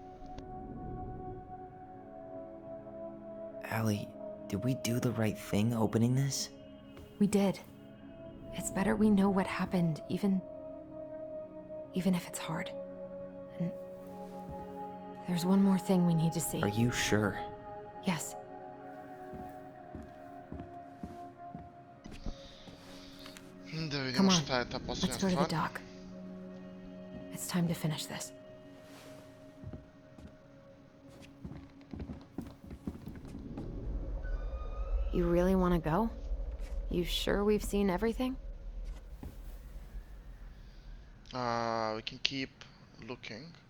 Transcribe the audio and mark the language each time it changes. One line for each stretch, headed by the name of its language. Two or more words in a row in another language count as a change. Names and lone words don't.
English: Allie, did we do the right thing opening this? We did. It's better we know what happened, even if it's hard. And there's one more thing we need to see. Are you sure? Yes.
Bosnian: Da
English: Come
Bosnian: vidimo
English: on,
Bosnian: šta je ta posljednja
English: let's go to the
Bosnian: stvar.
English: dock. It's time to finish this. You really want to go? You sure we've seen everything? We can keep looking.